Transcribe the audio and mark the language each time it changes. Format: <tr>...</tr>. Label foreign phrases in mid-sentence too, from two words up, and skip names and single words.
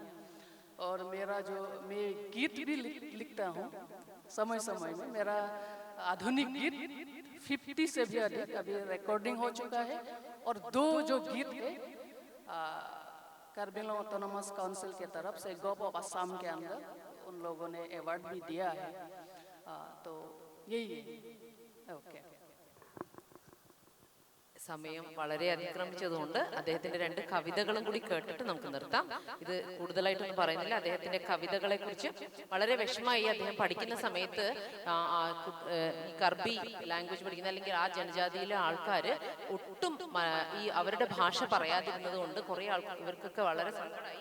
<hi>और मेरा जो मैं गीत भी लिखता हूँ समय समय में, मेरा आधुनिक गीत 50 से भी अधिक अभी रिकॉर्डिंग हो चुका है। और 2 जो गीत है कार्बी आंग्लॉन्ग ऑटोनोमस काउंसिल के तरफ से गॉप ऑफ असम के अंदर उन लोगों ने अवार्ड भी दिया है। तो यही है। ओके,</hi> <ml>സമയം വളരെ അതിക്രമിച്ചതുകൊണ്ട് അദ്ദേഹത്തിന്റെ 2 കവിതകളും കൂടി കേട്ടിട്ട് നമുക്ക് നിർത്താം. ഇത് കൂടുതലായിട്ടൊന്നും പറയുന്നില്ല. അദ്ദേഹത്തിന്റെ കവിതകളെ കുറിച്ച് വളരെ വിഷമമായി അദ്ദേഹം പഠിക്കുന്ന സമയത്ത് ഈ കർബി ലാംഗ്വേജ് പഠിക്കുന്ന അല്ലെങ്കിൽ ആ ജനജാതിയിലെ ആൾക്കാർ ഒട്ടും ഈ അവരുടെ ഭാഷ പറയാതിരുന്നത് കൊണ്ട് കുറേ ഇവർക്കൊക്കെ വളരെ സങ്കടമായി.</ml>